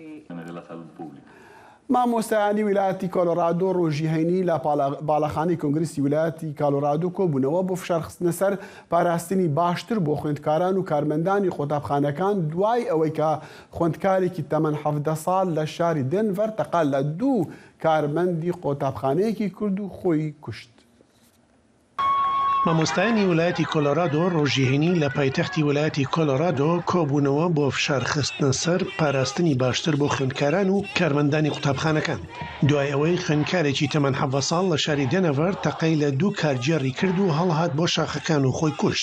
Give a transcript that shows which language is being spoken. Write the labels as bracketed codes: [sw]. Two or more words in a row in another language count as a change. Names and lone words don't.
[ckb] Mamosteyanî wilayetî Colorado rojî heynî li balaxanê Kongrêsî wilayetî Colorado kobûnewe bo fişarxistina ser parastinî baştir bo xwendkaran û karmendanî qutabxanekan duay ewê ka xwendkarekî temen 17 sal li şarî Denver teqal li 2 karmendî qutabxaneyekî kurd û xwe kuşt. مامۆستایانی ویلایەتی کۆلۆرادۆ ڕۆژیهێنی لە پایتەختی ویلایەتی کۆلۆرادۆ کۆبوونەوە بۆ فشارخستنە سەر پاراستنی باشتر بۆ خوێندکاران و کارمەندانی قوتابخانەکان. دوای ئەوەی خوێندکارێکی تەمەن 17 ساڵ لە شاری دێنەڤەر تەقەی لە 2 کارگێڕی کرد و هەڵهات بۆ شاخەکان و خۆی کوشت.